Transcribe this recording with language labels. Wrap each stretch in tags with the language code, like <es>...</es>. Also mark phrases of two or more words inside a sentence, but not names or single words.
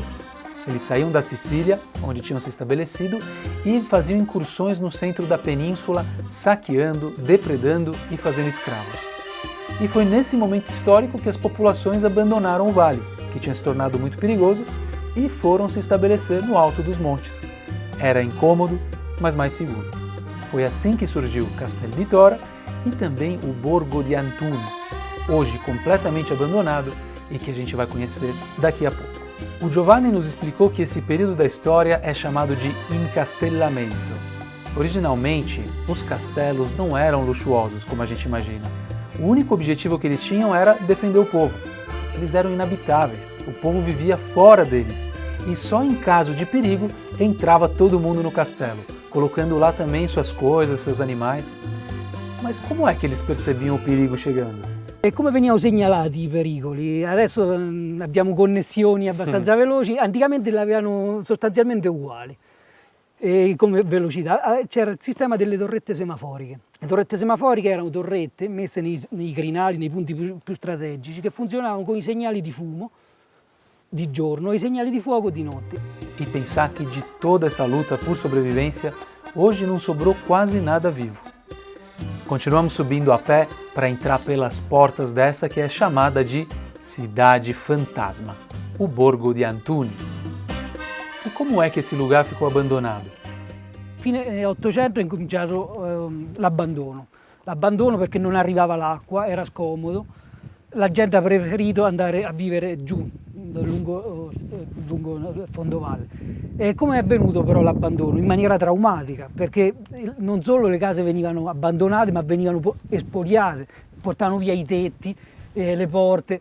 <pt>Eles saíam da Sicília, onde tinham se estabelecido, e faziam incursões no centro da península, saqueando, depredando e fazendo escravos. E foi nesse momento histórico que as populações abandonaram o vale, que tinha se tornado muito perigoso, e foram se estabelecer no alto dos montes. Era incômodo, mas mais seguro. Foi assim que surgiu Castel di Tora e também o Borgo di Antuni, hoje completamente abandonado e que a gente vai conhecer daqui a pouco. O Giovanni nos explicou que esse período da história é chamado de encastellamento. Originalmente, os castelos não eram luxuosos como a gente imagina. O único objetivo que eles tinham era defender o povo. Eles eram inabitáveis, o povo vivia fora deles e só em caso de perigo entrava todo mundo no castelo, colocando lá também suas coisas, seus animais. Mas como é que eles percebiam o perigo chegando?</pt> <it>E come venivano segnalati i pericoli? Adesso abbiamo connessioni abbastanza veloci, anticamente le avevano sostanzialmente uguali. Come velocità c'era il sistema delle torrette semaforiche. Le torrette semaforiche erano torrette messe nei crinali, nei punti più strategici, che funzionavano con i segnali di fumo di giorno e i segnali di fuoco di notte.</it> <pt>E pensar que de toda essa luta por sobrevivência, hoje não sobrou quase nada vivo. Continuamos subindo a pé para entrar pelas portas dessa que é chamada de Cidade Fantasma, o Borgo di Antuni. E como é que esse lugar ficou abandonado?</pt> <it>Fine 800 è incominciato l'abbandono perché non arrivava l'acqua, era scomodo, la gente ha preferito andare a vivere giù, lungo il fondovalle. E come è avvenuto però l'abbandono? In maniera traumatica, perché non solo le case venivano abbandonate, ma venivano espoliate, portavano via i tetti, le porte.</it>